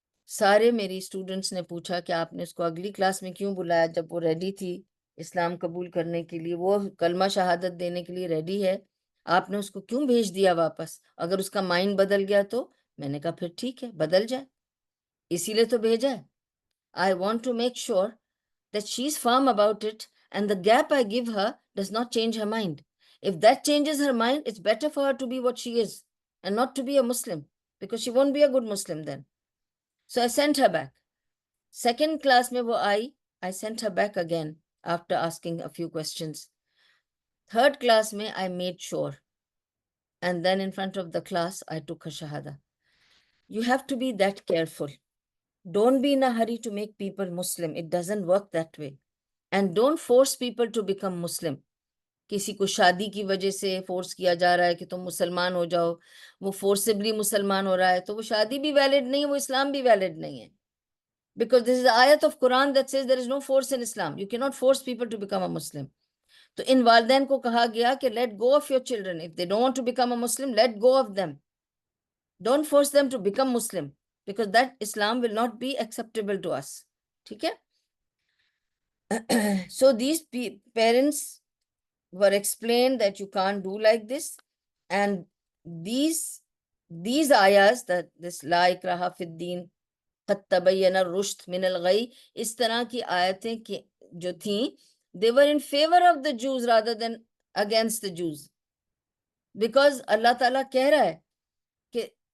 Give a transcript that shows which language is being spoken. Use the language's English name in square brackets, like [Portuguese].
[Urdu] سارے میری اسٹوڈنٹس نے پوچھا کہ آپ نے اس کو اگلی کلاس میں کیوں بلایا جب وہ ریڈی تھی اسلام قبول کرنے کے لیے، وہ کلمہ شہادت دینے کے لیے ریڈی ہے، آپ نے اس کو کیوں بھیج دیا واپس؟ اگر اس کا مائنڈ بدل گیا تو میں نے کہا پھر ٹھیک ہے بدل جائے، اسی لیے تو بھیجا ہے۔ [English] I want to make sure that she's firm about it and the gap I give her does not change her mind. If that changes her mind, it's better for her to be what she is and not to be a Muslim, because she won't be a good Muslim then. So I sent her back. [Urdu] Second class mein wo aayi, [English] I sent her back again after asking a few questions. Third class mein I made sure, and then in front of the class I took her shahada. You have to be that careful. Don't be in a hurry to make people Muslim. It doesn't work that way. And don't force people to become Muslim. [Urdu] کسی کو شادی کی وجہ سے force کیا جا رہا ہے کہ تم مسلمان ہو جاؤ، وہ فورسبلی مسلمان ہو رہا ہے، تو وہ شادی بھی ویلڈ نہیں ہے، وہ اسلام بھی ویلڈ نہیں ہے۔ [English] Because this is the ayat of Quran that says there is no force in Islam. You cannot force people to become a Muslim. [Urdu] تو ان والدین کو کہا گیا کہ [English] let go of your children. If they don't want to become a Muslim, let go of them. Don't force them to become Muslim, because that Islam will not be acceptable to us. ٹھیک ہے؟ So these parents were explained that you can't do like this, and these ayahs, that this [Arabic] la ikraha fi الدین قد تبین الرشد من الغی، [Urdu] اس طرح کی آیتیں جو تھیں [English] they were in favor of the Jews rather than against the Jews, because [Urdu] اللہ تعالیٰ کہہ رہا ہے کہ